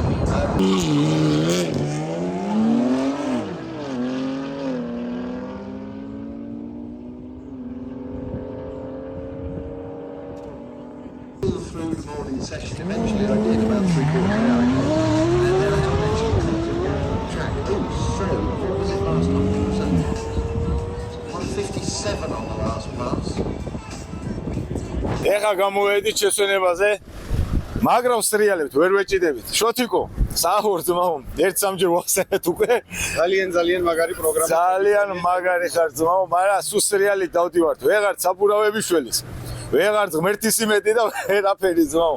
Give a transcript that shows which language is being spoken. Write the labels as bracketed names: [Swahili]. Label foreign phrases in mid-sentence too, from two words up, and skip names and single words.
[English] Through the morning session, eventually I did about 3/4 hour. And then I had an engine track. Oh, so what was it last time? It was 157 on the last pass. [Georgian] ეხა გამოვედით შესვენებაზე, მაგრამ სტრიალებთ, ვერ ვეჭიდებით. შოთიკო, საუბრ ძმაო, ერთ სამჯერ ვახსენეთ უკვე. ძალიან მაგარი პროგრამა. ძალიან მაგარი ხარ ძმაო, მაგრამ სულ სტრიალით დავდივართ. ვეღარ საბურავები შველის. ვეღარ ღმერთის იმედი და ვერაფერი ძმაო.